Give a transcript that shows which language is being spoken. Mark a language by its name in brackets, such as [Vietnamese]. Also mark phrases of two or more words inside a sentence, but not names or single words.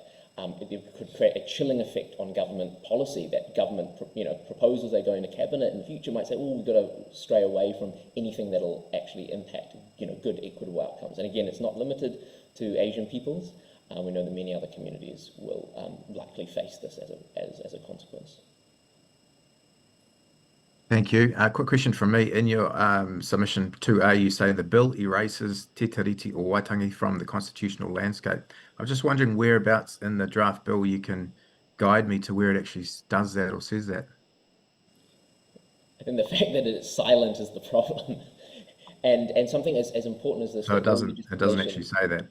[English] It could create a chilling effect on government policy, that government proposals they go into cabinet in the future might say, oh, we've got to stray away from anything that'll actually impact good equitable outcomes. And again, it's not limited to Asian peoples. We know that many other communities will likely face this as a consequence. Thank you. A quick question from me. In your submission 2A, you say the bill erases te tiriti o Waitangi from the constitutional landscape. I was just wondering whereabouts in the draft bill you can guide me to where it actually does that or says that. I think the fact that it's silent is the problem. And something as important as this. So it doesn't actually say that.